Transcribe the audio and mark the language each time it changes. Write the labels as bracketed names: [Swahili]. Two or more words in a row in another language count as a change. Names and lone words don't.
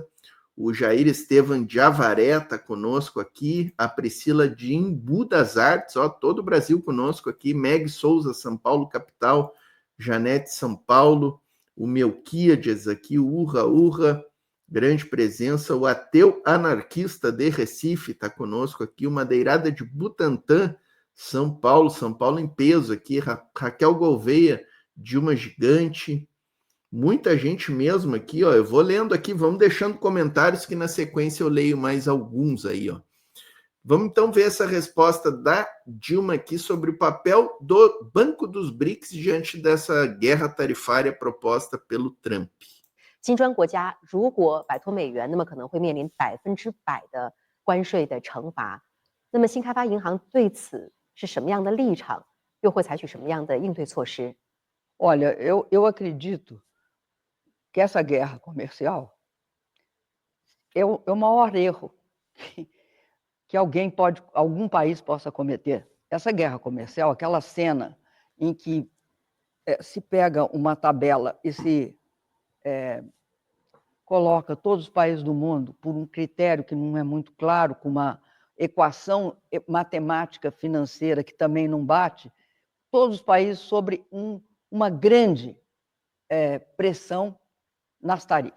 [Portuguese] O Jair Estevam de Avaré está conosco aqui, a Priscila de Embu das Artes, ó, todo o Brasil conosco aqui, Meg Souza, São Paulo, capital, Janete, São Paulo, o Melquíades aqui, Urra, grande presença, o Ateu Anarquista de Recife está conosco aqui, o Madeirada de Butantã, São Paulo em peso aqui, Raquel Gouveia, Dilma Gigante, muita gente mesmo aqui, ó. Eu vou lendo aqui, vamos deixando comentários que na sequência eu leio mais alguns aí, ó. Vamos então ver essa resposta da Dilma aqui sobre o papel do Banco dos BRICS diante dessa guerra tarifária proposta pelo Trump. [Chinese] 金砖国家如果摆脱美元，那么可能会面临100%的关税的惩罚。那么新开发银行对此是什么样的立场？又会采取什么样的应对措施？ [Portuguese] Olha, eu acredito que essa guerra comercial é o maior erro que algum país possa cometer. Essa guerra comercial, aquela cena em que se pega uma tabela e se coloca todos os países do mundo por um critério que não é muito claro, com uma equação matemática financeira que também não bate, todos os países sobre uma grande pressão nas tarifas.